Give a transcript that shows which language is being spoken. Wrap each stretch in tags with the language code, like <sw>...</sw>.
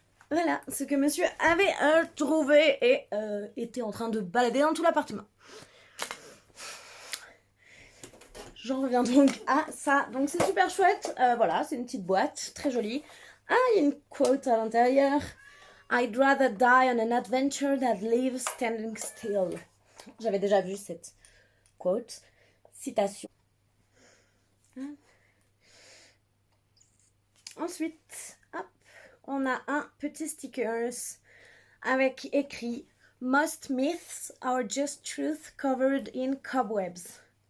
<fr>Voilà ce que monsieur avait trouvé et était en train de balader dans tout l'appartement. J'en reviens donc à ça. Donc c'est super chouette. Voilà, c'est une petite boîte, très jolie. Ah, il y a une quote à l'intérieur.</fr> <en>I'd rather die on an adventure than live standing still.</en> <fr>J'avais déjà vu cette quote. Citation. Ensuite, hop, on a un petit stickers avec écrit</fr> <en>Most myths are just truth covered in cobwebs.</en>